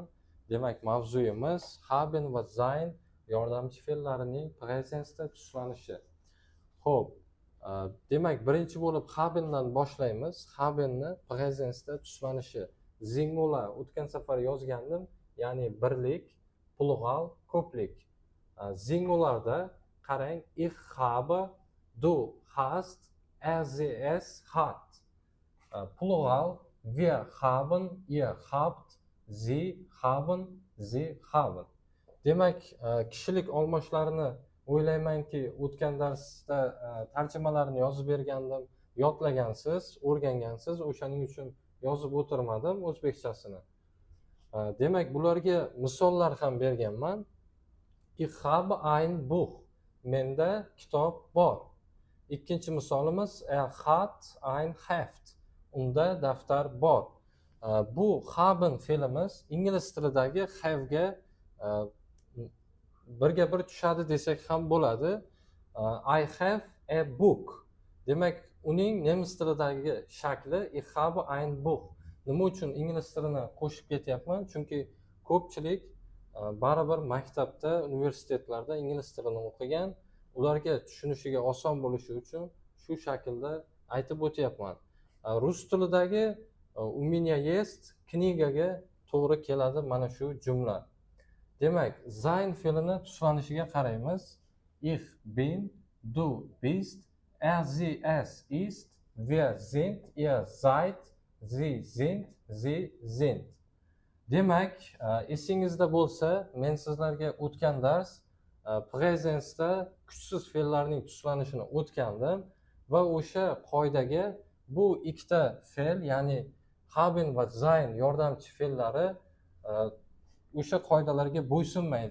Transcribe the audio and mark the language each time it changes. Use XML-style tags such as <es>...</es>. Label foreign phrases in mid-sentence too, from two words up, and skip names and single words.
<uz>Demak, mavzuyimiz haben va sein yordamchi fe'llarining presensda tuslanishi. Xo'p, demak, birinchi bo'lib habendan boshlaymiz. Habenni presensda tuslanishi. Singular o'tgan safar yozgandim, ya'ni birlik, plural, ko'plik. Singularda qarang,</uz> <de>ich habe, du hast, er sie es hat. Plural, wir haben, ihr habt, sie haben, sie haben.</de> <uz>Demak, kishilik olmoshlarini o'ylaymanki o'tgan darsda tarjimalarini yozib bergandim, yodlagansiz, o'rgangansiz, o'shaning uchun yozib o'tirmadim o'zbekchasini. Demak, bularga misollar ham berganman.</uz> <de>Ich habe ein Buch.</de> <uz>Menda kitob bor. Ikkinchi misolimiz</uz> <de>hat ein Heft.</de> <uz>Unda daftar bor. Bu haben fe'limiz ingliz tilidagi have'ga birga bir tushadi desak ham bo'ladi.</uz> <en>I have a book.</en> <uz>Demak, uning nemis tilidagi shakli</uz> <de>ich habe ein Buch.</de> <uz>Nima uchun ingliz tilini qo'shib ketyapman? Chunki ko'pchilik baribir maktabda, universitetlarda ingliz tilini o'qigan, ularga tushunishiga oson bo'lishi uchun shu shaklda aytib o'tyapman. Rus tilidagi</uz> <ru>u меня есть</ru> <uz>knigaga to'g'ri keladi mana shu jumla. Demak, sein fe'lini tuslanishiga qaraymiz.</uz> <de>Ich bin, du bist, er sie es ist, wir sind, ihr seid, sie sind, sie sind.</de> <uz>Demak, esingizda bo'lsa, men sizlarga o'tgan dars presensda kuchsiz fe'llarning tuslanishini o'tgandim va o'sha qoidaga bu ikkita fe'l, ya'ni haben va sein yordamchi fe'llari o'sha qoidalarga bo'ysunmaydi.</uz>